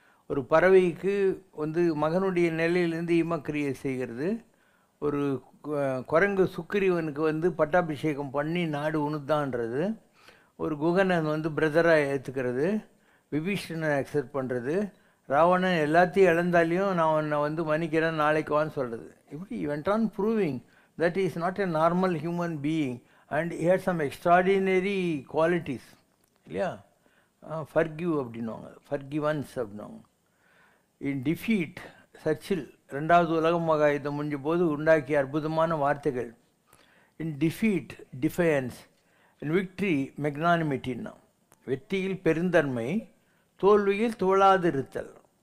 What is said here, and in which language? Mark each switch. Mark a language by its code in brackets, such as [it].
[ta] ஒரு பறவைக்கு மகனுடைய நிலையிலேருந்து ஈமக்கிரியை செய்கிறது. ஒரு குரங்கு சுக்கிரீவனுக்கு பட்டாபிஷேகம் பண்ணி நாடு உணுத்தான்றது. ஒரு குகனை பிரதராக ஏற்றுக்கிறது. விபீஷணனை அக்செப்ட் பண்ணுறது. ராவணன் எல்லாத்தையும் இழந்தாலையும் நான் உன்னை மன்னிக்கிறேன் நாளைக்கு வான்னு சொல்கிறது. [en] இப்படி went on proving that he is not a normal human being and he had some extraordinary qualities. [ta] இல்லையா? ஃபர்கிவ் அப்படின்வாங்க, ஃபர்கிவன்ஸ் அப்படின்வாங்க. [en] in defeat [ta] சர்ச்சில் 2வது உலக மகா யுத்தம் முடிஞ்ச போது உண்டாக்கிய அற்புதமான வார்த்தைகள். [en] In defeat defiance, in victory மெக்னானிமிட்டின்னா. [ta] வெற்றியில் பெருந்தன்மை, தோல்வியில் தோழாது இருத்தல்.